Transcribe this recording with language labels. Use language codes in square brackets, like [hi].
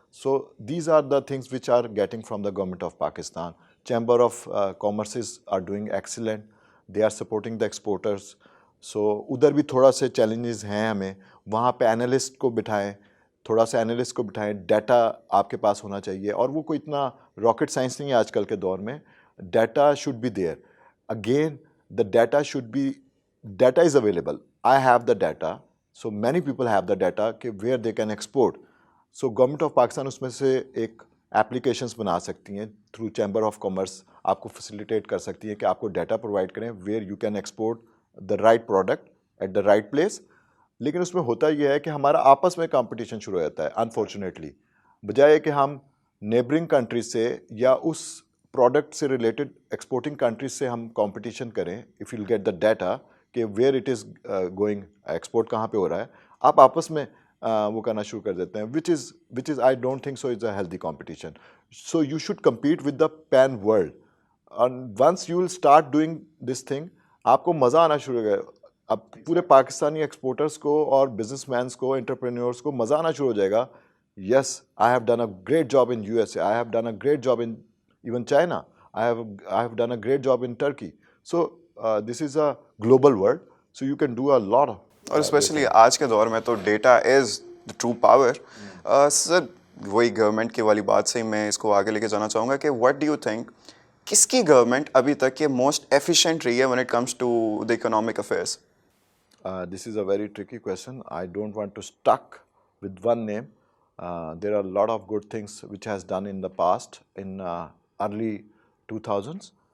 [en] So these are the things which are getting from the government of Pakistan. Chamber of commerces are doing excellent, they are supporting the exporters. [ur] سو ادھر بھی تھوڑا سے challenges ہیں ہمیں. وہاں پہ اینالسٹ کو بٹھائیں، تھوڑا سا اینالسٹ کو بٹھائیں، ڈیٹا آپ کے پاس ہونا چاہیے. اور وہ کوئی اتنا راکٹ سائنس نہیں ہے آج کل کے دور میں. [en] Data should be there. Again the data should be, data is available. I have the data, so many people have the data کہ where they can export. [ur] So government of Pakistan اس میں سے ایک ایپلیکیشنس بنا سکتی ہیں تھرو چیمبر آف کامرس، آپ کو facilitate کر سکتی ہیں کہ آپ کو ڈیٹا پرووائڈ کریں [en] Where you can export the right product at the right place. [ur] لیکن اس میں ہوتا یہ ہے کہ ہمارا آپس میں کمپٹیشن شروع ہو جاتا ہے انفارچونیٹلی. بجائے کہ ہم نیبرنگ کنٹریز سے یا اس پروڈکٹ سے ریلیٹڈ ایکسپورٹنگ کنٹریز سے ہم کمپٹیشن کریں، [en] if you get the data [ur] کہ where it is going, export کہاں پہ ہو رہا ہے، آپ آپس میں وہ کرنا شروع کر دیتے ہیں, [en] which is I don't think so is a healthy competition. So you should compete with the pan world. And once you will start doing this thing, [ur] آپ کو مزہ آنا شروع ہو گیا. اب پورے پاکستانی ایکسپورٹرس کو اور بزنس مینس کو, انٹرپرینورس کو مزہ آنا شروع ہو جائے گا. [en] Yes, I have done a great job in U S A, I have done a great job in even China, I have done a great job in Turkey. So this is a global world, so you can do a lot. [ur] اور especially آج کے دور میں تو [en] Data is the true power. [ur] سر وہی government کی والی بات سے ہی میں اس کو آگے لے کے جانا چاہوں گا کہ [en] what do you think, [ur] کس کی گورنمنٹ ابھی تک یہ موسٹ ایفیشینٹ رہی ہے [en] when it comes to the economic affairs? This is a very tricky question. I don't want to stuck with one name. There are a lot of good things which has done in the past in early 2000s.